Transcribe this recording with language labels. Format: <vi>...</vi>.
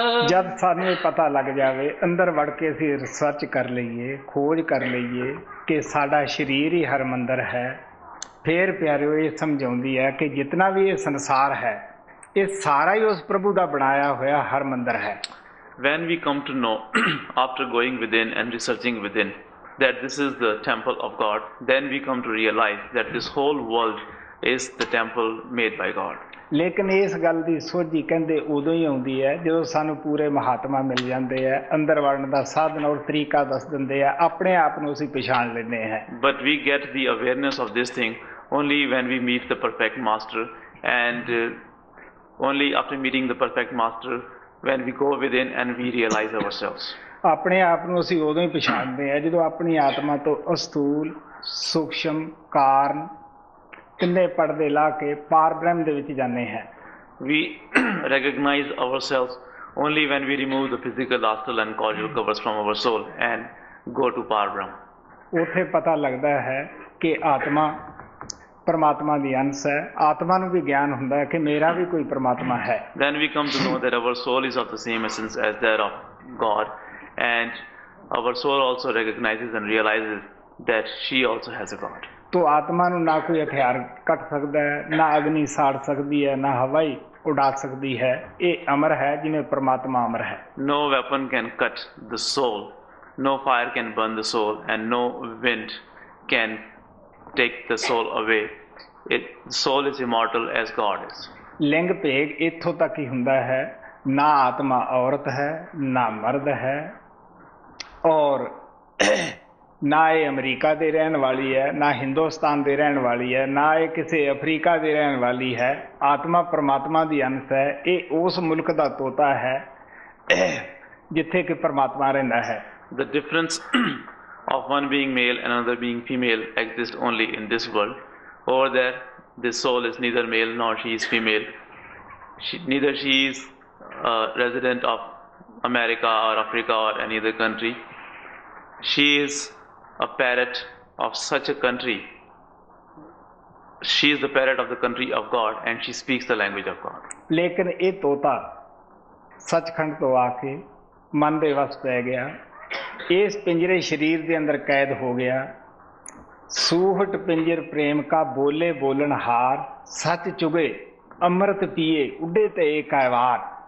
<pa>ਜਦ ਸਾਨੂੰ ਇਹ ਪਤਾ ਲੱਗ ਜਾਵੇ, ਅੰਦਰ ਵੜ ਕੇ ਅਸੀਂ ਰਿਸਰਚ ਕਰ ਲਈਏ, ਖੋਜ ਕਰ ਲਈਏ ਕਿ ਸਾਡਾ ਸਰੀਰ ਹੀ ਹਰਮੰਦਰ ਹੈ, ਫਿਰ ਪਿਆਰਿਓ ਇਹ ਸਮਝਾਉਂਦੀ ਹੈ ਕਿ ਜਿਤਨਾ ਵੀ ਇਹ ਸੰਸਾਰ ਹੈ ਇਹ ਸਾਰਾ ਹੀ ਉਸ ਪ੍ਰਭੂ ਦਾ ਬਣਾਇਆ ਹੋਇਆ ਹਰਮੰਦਰ ਹੈ।</pa> <en>When we come to know after going within and researching within that this is the temple of God, then we come to realize that this whole world is the temple made by God.</en> <pa>ਲੇਕਿਨ ਇਸ ਗੱਲ ਦੀ ਸੋਝੀ ਕਹਿੰਦੇ ਉਦੋਂ ਹੀ ਆਉਂਦੀ ਹੈ ਜਦੋਂ ਸਾਨੂੰ ਪੂਰੇ ਮਹਾਤਮਾ ਮਿਲ ਜਾਂਦੇ ਆ, ਅੰਦਰ ਵੜਨ ਦਾ ਸਾਧਨ ਔਰ ਤਰੀਕਾ ਦੱਸ ਦਿੰਦੇ ਆ, ਆਪਣੇ ਆਪ ਨੂੰ ਅਸੀਂ ਪਛਾਣ ਲੈਂਦੇ ਹਾਂ।</pa> <en>But we get the awareness of this thing only when we meet the perfect master, and only after meeting the perfect master when we go within and we realize ourselves.</en> <pa>ਆਪਣੇ ਆਪ ਨੂੰ ਅਸੀਂ ਉਦੋਂ ਹੀ ਪਛਾਣਦੇ ਆ ਜਦੋਂ ਆਪਣੀ ਆਤਮਾ ਤੋਂ ਅਸਥੂਲ, ਸੂਖਸ਼ਮ, ਕਾਰਨ ਕਿੰਨੇ ਪਰਦੇ ਲਾ ਕੇ ਪਾਰ ਬ੍ਰਹਮ ਦੇ ਵਿੱਚ ਜਾਂਦੇ ਹਾਂ।</pa> <en>We recognize ourselves only when we remove the physical, astral and causal covers from our soul and go to Par Brahm.</en> <pa>ਉੱਥੇ ਪਤਾ ਲੱਗਦਾ ਹੈ ਕਿ ਆਤਮਾ ਪਰਮਾਤਮਾ ਦੀ ਅੰਸ਼ ਹੈ, ਆਤਮਾ ਨੂੰ ਵੀ ਗਿਆਨ ਹੁੰਦਾ ਹੈ ਕਿ ਮੇਰਾ ਵੀ ਕੋਈ ਪਰਮਾਤਮਾ ਹੈ।</pa> <en>Then we come to know that our soul is of the same essence as that of God, and our soul also recognizes and realizes that she also has a God.</en> <hi>तो आत्मा</hi> <pa>ਨੂੰ ਨਾ ਕੋਈ ਹਥਿਆਰ ਕੱਟ ਸਕਦਾ ਹੈ, ਨਾ ਅਗਨੀ ਸਾੜ ਸਕਦੀ ਹੈ, ਨਾ ਹਵਾ ਹੀ ਉਡਾ ਸਕਦੀ ਹੈ। ਇਹ ਅਮਰ ਹੈ ਜਿਵੇਂ ਪਰਮਾਤਮਾ ਅਮਰ ਹੈ।</pa> <en>No weapon can cut the soul, no fire can burn the soul, and no wind can take the soul away. The soul is immortal as God is.</en> <pa>ਲਿੰਗ ਭੇਗ ਇੱਥੋਂ ਤੱਕ ਹੀ ਹੁੰਦਾ ਹੈ, ਨਾ ਆਤਮਾ ਔਰਤ ਹੈ ਨਾ ਮਰਦ ਹੈ, ਔਰ ਨਾ ਇਹ ਅਮਰੀਕਾ ਦੇ ਰਹਿਣ ਵਾਲੀ ਹੈ, ਨਾ ਹਿੰਦੁਸਤਾਨ ਦੇ ਰਹਿਣ ਵਾਲੀ ਹੈ, ਨਾ ਇਹ ਕਿਸੇ ਅਫਰੀਕਾ ਦੇ ਰਹਿਣ ਵਾਲੀ ਹੈ। ਆਤਮਾ ਪਰਮਾਤਮਾ ਦੀ ਅੰਸ਼ ਹੈ। ਇਹ ਉਸ ਮੁਲਕ ਦਾ ਤੋਤਾ ਹੈ ਜਿੱਥੇ ਕਿ ਪਰਮਾਤਮਾ ਰਹਿੰਦਾ ਹੈ।</pa> <en>The difference of one being male and another being female exists only in this world. Over there, this soul is neither male nor she is female. Neither she is a resident of America or Africa or any other country. She is a parrot of such a country. She is the parrot of the country of God, and she speaks the language of God.</en> <pa>ਲੇਕਿਨ ਇਹ ਤੋਤਾ ਸੱਚਖੰਡ ਤੋਂ ਆ ਕੇ ਮਨ ਦੇ ਵਸ ਪੈ ਗਿਆ, ਇਸ ਪਿੰਜਰੇ ਸਰੀਰ ਦੇ ਅੰਦਰ ਕੈਦ ਹੋ ਗਿਆ। ਸੂਹਟ ਪਿੰਜਰ ਪ੍ਰੇਮ ਕਾ ਬੋਲੇ ਬੋਲਣ ਹਾਰ, ਸੱਚ ਚੁਗੇ ਅੰਮ੍ਰਿਤ ਪੀਏ ਉੱਡੇ ਤੇ ਏਕਾਵਾਰ।</pa>